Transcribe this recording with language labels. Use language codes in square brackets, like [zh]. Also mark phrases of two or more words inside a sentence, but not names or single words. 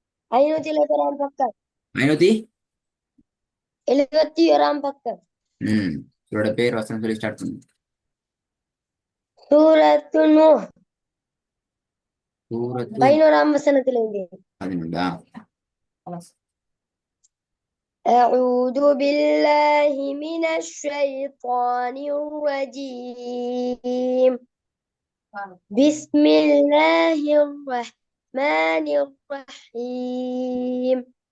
[ta] 571 பக்கம். 500. 71 பக்கம். இவரோட பேர் வசனம் சொல்லி ஸ்டார்ட் பண்ணுங்க. சூரத்து நூஹ். சூரத்து 11ஆம் வசனத்திலிருந்து. 11. [ar] أعوذ بالله من الشيطان الرجيم. بسم الله الرحمن الرحيم.